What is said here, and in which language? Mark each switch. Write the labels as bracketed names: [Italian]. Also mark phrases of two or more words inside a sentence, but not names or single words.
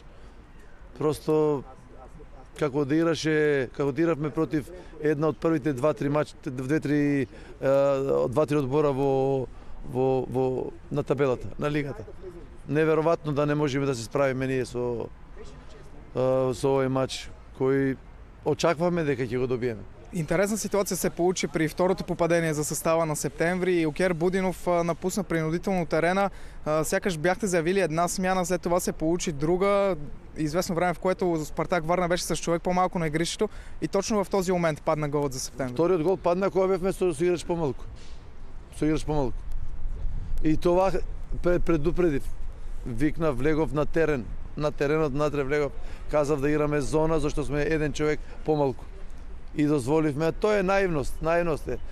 [Macedonian] Просто како да игравме против една од првите 2-3 одбора на табелата, на лигата. Неверојатно да не можеме да се справиме ние со овој мач кој очакваме дека ќе го добиеме. [Bulgarian] Интересна ситуация се получи при второто попадение за състава на септември и Окер Будинов напусна принудително терена. Сякаш бяхте заявили една смяна, след това се получи друга. Известно време, в което Спартак Варна беше с човек по-малко на игрището и точно в този момент падна голът за септември. [Macedonian] Вториот гол падна кога бевме со играч помалку. И това предупредив. Викнав, влегов на терен. На теренот натре влегов. Казав да играме зона, зашто сме еден човек помалку. И дозволивме. Тоа е наивност е.